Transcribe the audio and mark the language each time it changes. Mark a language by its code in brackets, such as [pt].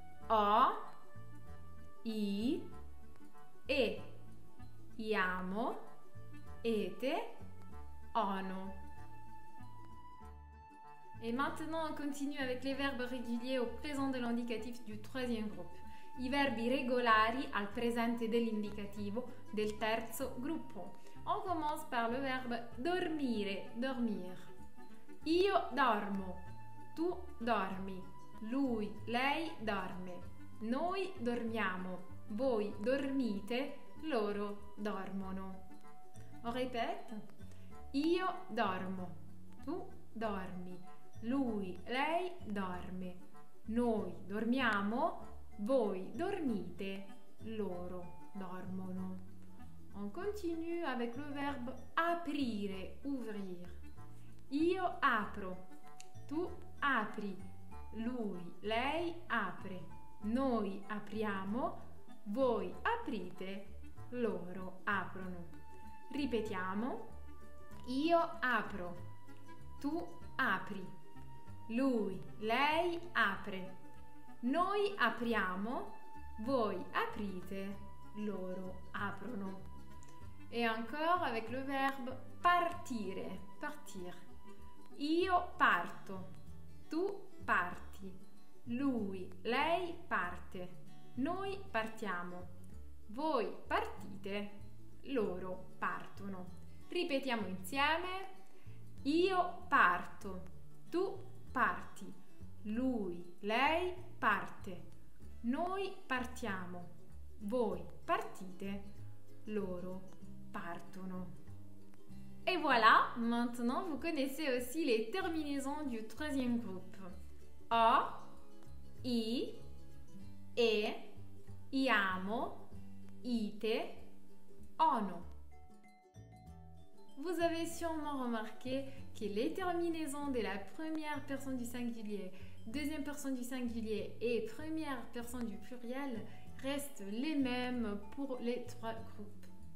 [it] O, I, E, iamo, ete, ono. [fr] Et maintenant, on continue avec les verbes réguliers au présent de l'indicatif du troisième groupe. [it] I verbi regolari al presente dell'indicativo del terzo gruppo. [fr] On commence par le verbe dormire, dormir. [it] Io dormo, tu dormi, lui, lei dorme, noi dormiamo, voi dormite, loro dormono. [fr] On répète. [it] Io dormo, tu dormi, lui, lei dorme, noi dormiamo, voi dormite, loro dormono. [fr] On continue avec le verbe aprire, ouvrir. [it] Io apro, tu apri, lui, lei apre, noi apriamo, voi aprite, loro aprono. Ripetiamo. Io apro, tu apri, lui, lei apre, noi apriamo, voi aprite, loro aprono. [fr] Et encore avec le verbe partire, partir. [it] Io parto, tu parti, lui, lei parte, noi partiamo, voi partite, loro partono. Ripetiamo insieme. Io parto, tu parti, lui, lei parte, noi partiamo, voi partite, loro partono. [fr] Et voilà, maintenant vous connaissez aussi les terminaisons du troisième groupe. [it] O, I, E, iamo, ite, ono. [fr] Vous avez sûrement remarqué que les terminaisons de la première personne du singulier, deuxième personne du singulier et première personne du pluriel restent les mêmes pour les trois groupes.